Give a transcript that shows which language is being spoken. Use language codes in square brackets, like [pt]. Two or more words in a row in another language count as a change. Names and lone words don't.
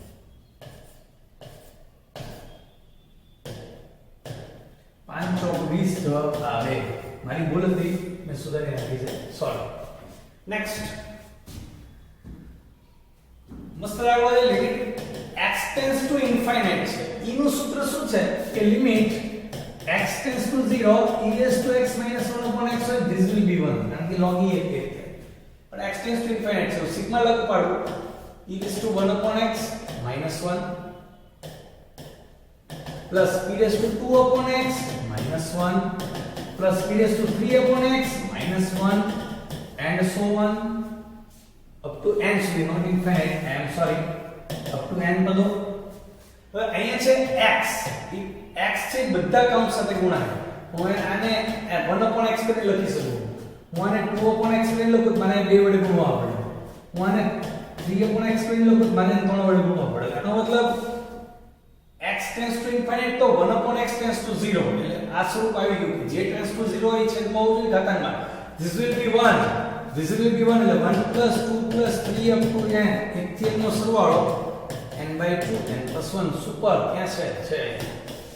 [gu] 5 ચોક 20 જવાબ આવે. મારી ભૂલ હતી, મેં સુધારી નાખી છે. સોરી. નેક્સ્ટ મસ્ત લાગવા દે [en] limit x tends to infinite [gu] છે. e નું સૂત્ર શું છે કે [en] limit x tends to 0 e raised to x minus 1 upon x હોય this will be 1 [gu] કારણ કે [en] log e 1 [gu] થાય પણ [en] x tends to infinite [gu] છે સિગ્મા લાગુ પાડવું [en] e raised to 1 upon x minus 1 plus e raised to 2 upon x minus 1 plus e raised to 3 upon x minus 1 and so on up to n સુધી, not infinite, I am sorry, up to n પદો. [gu] હવે અહીંયા છે x, x છે બધા કૌંસ સાથે ગુણાકાર. હું આને [en] 1 upon x [gu] કરી લખી શકું, હું આને [en] 2 upon x [gu] કરી લખું મને 2 વડે ગુણવા પડે, હું આને [en] 3 upon x [gu] કરી લખું મને 3 વડે ગુણવા પડે. આનો મતલબ [en] x tends to infinite [gu] તો [en] 1 upon x tends to 0 [gu] એટલે આ સ્વરૂપ આવી ગયું કે જે [en] tends to 0 [gu] એ છેદમાં આવવું જોઈએ ઘાતાંકમાં. [en] this will be 1 એટલે 1 plus 2 plus 3 up to n [gu] એક થી n નો સરવાળો [en] n by 2 n plus 1 [gu] સુપર ક્યાં છે